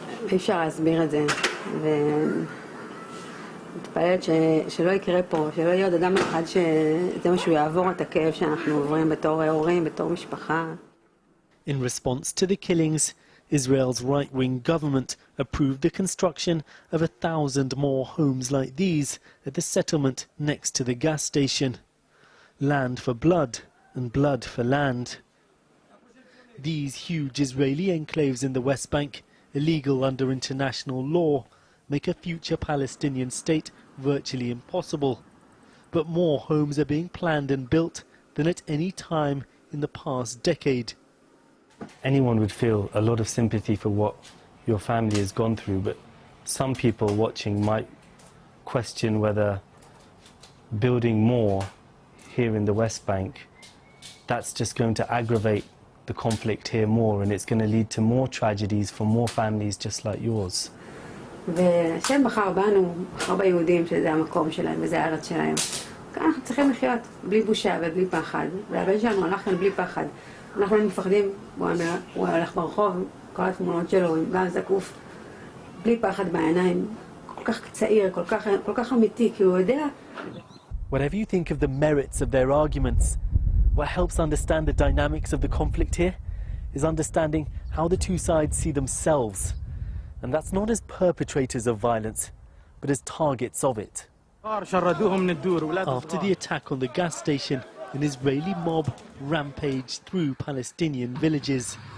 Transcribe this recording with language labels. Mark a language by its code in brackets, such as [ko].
[he] אי אפשר להסביר את זה, ומתפללת שלא יקרה פה, שלא יהיה עוד אדם אחד שזה מה שהוא יעבור את הכאב שאנחנו עוברים בתור הורים, בתור משפחה. [en] In response to the killings, Israel's right-wing government approved the construction of 1,000 more homes like these at the settlement next to the gas station. Land for blood and blood for land. These huge Israeli enclaves in the West Bank, illegal under international law, make a future Palestinian state virtually impossible. But more homes are being planned and built than at any time in the past decade. Anyone would feel a lot of sympathy for what your family has gone through, but some people watching might question whether building more here in the West Bank, that's just going to aggravate the conflict here more, and it's going to lead to more tragedies for more families just like yours. [he] והשם בחר בנו, בחר ביהודים שזה המקום שלהם וזה הארץ שלהם. אנחנו צריכים לחיות בלי בושה ובלי פחד, והבן שלנו הלך כאן בלי פחד. אנחנו לא מפחדים, הוא הלך ברחוב, כל התמונות שלו עם גב זקוף, בלי פחד בעיניים, כל כך צעיר, כל כך אמיתי, כי הוא יודע. [en] Whatever you think of the merits of their arguments, what helps understand the dynamics of the conflict here is understanding how the two sides see themselves, and that's not as perpetrators of violence, but as targets of it. After the attack on the gas station, an Israeli mob rampaged through Palestinian villages.